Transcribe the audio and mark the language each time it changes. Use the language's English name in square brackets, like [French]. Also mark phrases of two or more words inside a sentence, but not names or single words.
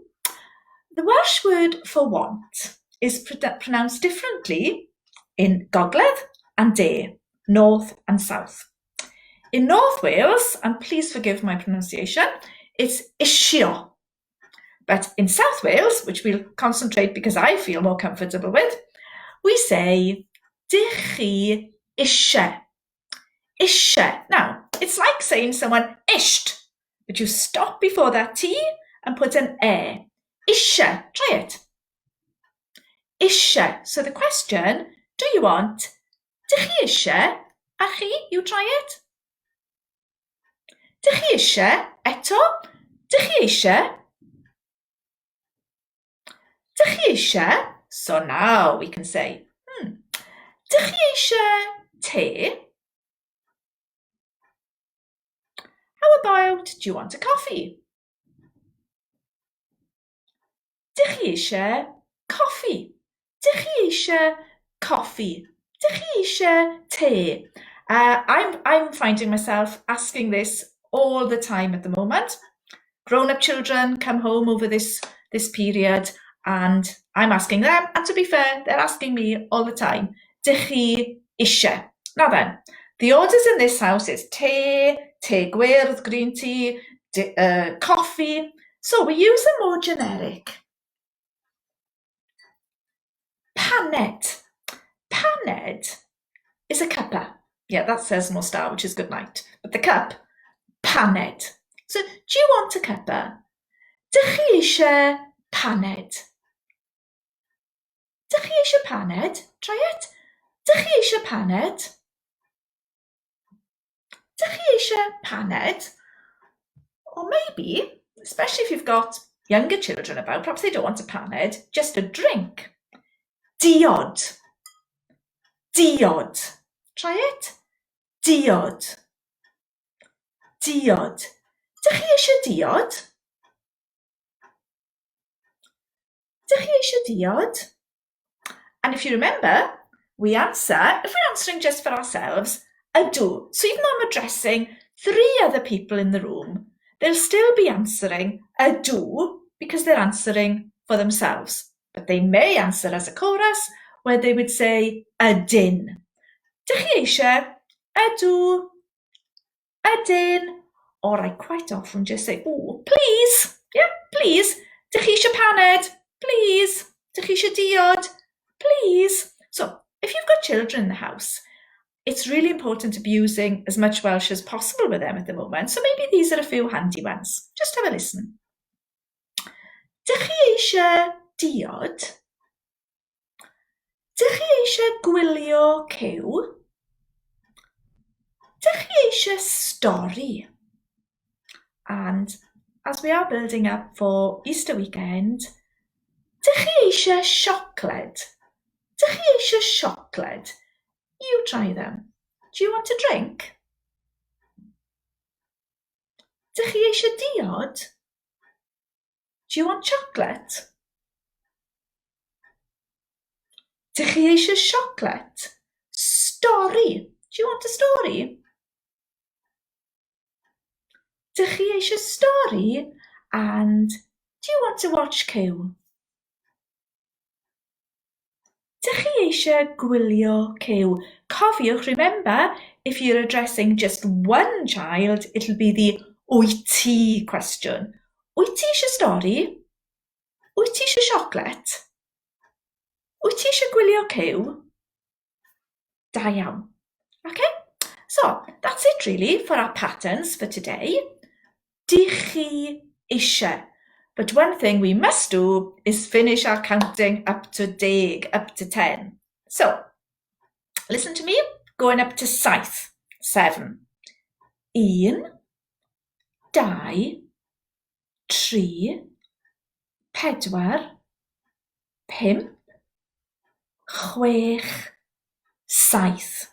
[English] The Welsh word for want is pronounced differently in gogledd and de, north and south. In North Wales, and please forgive my pronunciation, it's isio. But in South Wales, which we'll concentrate because I feel more comfortable with, we say [Welsh] dych chi isie. Isie. [English] Now, it's like saying someone isht, but you stop before that T and put an e. [Welsh] Isie. [English] Try it. [Welsh] Isie. [English] So the question, do you want? [Welsh] Dych chi isie? A chi, [English] you try it. [Welsh] Dych chi isie? Eto. Dych chi isie? Dych chi isie? [English] So now we can say, [Welsh] dych chi isie te? [English] How about, do you want a coffee? [Welsh] Dych chi isie coffee? Dych chi isie coffee? Dych chi isie te? [English] I'm finding myself asking this all the time at the moment. Grown-up children come home over this period and I'm asking them, and to be fair, they're asking me all the time, [Welsh] dych chi isie? [English] Now then, the orders in this house is [Welsh] te gwyrdd, [English] green tea, coffee. So we use a more generic. [Welsh] Paned. [English] Paned is a cuppa. Yeah, that says more star, which is good night. But the cup, paned. So, do you want a cuppa? [Welsh] Dych chi isie paned? Dych chi isie paned? [English] Try it. [Welsh] Dych chi isie paned? Dych chi isie paned? [English] Or maybe, especially if you've got younger children about, perhaps they don't want a paned, just a drink. [Welsh] Diod. Diod. [English] Try it. [Welsh] diod. Diod. Dych chi eisiau diod? Dych chi eisiau diod? [English] And if you remember, we answer, if we're answering just for ourselves, ydw. So even though I'm addressing 3 other people in the room, they'll still be answering ydw because they're answering for themselves. But they may answer as a chorus where they would say ydyn. [Welsh] Dych chi eisiau ydw, ydyn? [English] Or I quite often just say, oh, please. Yeah, please. [Welsh] Dych chi eisiau paned? Please. Dych chi eisiau diod? [English] Please. So if you've got children in the house, it's really important to be using as much Welsh as possible with them at the moment. So maybe these are a few handy ones. Just have a listen. [Welsh] Dych chi eisiau diod? Dych chi eisiau gwylio cyw? Dych chi eisiau stori? [English] And as we are building up for Easter weekend, [Welsh] dych chi eisiau siocled? Dych chi eisiau siocled? [English] You try them. Do you want a drink? [Welsh] Dych chi eisiau diod? [English] Do you want chocolate? [Welsh] Dych chi eisiau siocled? Stori. [English] Do you want a story? [Welsh] Dych chi eisiau stori? [English] And do you want to watch cyw? [Welsh] Dych chi eisiau gwylio cyw? Cofiwch, [English] remember, if you're addressing just one child, it'll be the [Welsh] wyt ti [English] question. [Welsh] Wyt ti eisiau stori? Wyt ti eisiau siocled? Wyt ti eisiau gwylio cyw? Da iawn. [English] Okay, so that's it really for our patterns for today. [Welsh] Dych chi eisiau? [English] But one thing we must do is finish our counting up to 10, up to 10. So, listen to me, going up to 7. 1, 2, 3, 4, 5, 6, 7.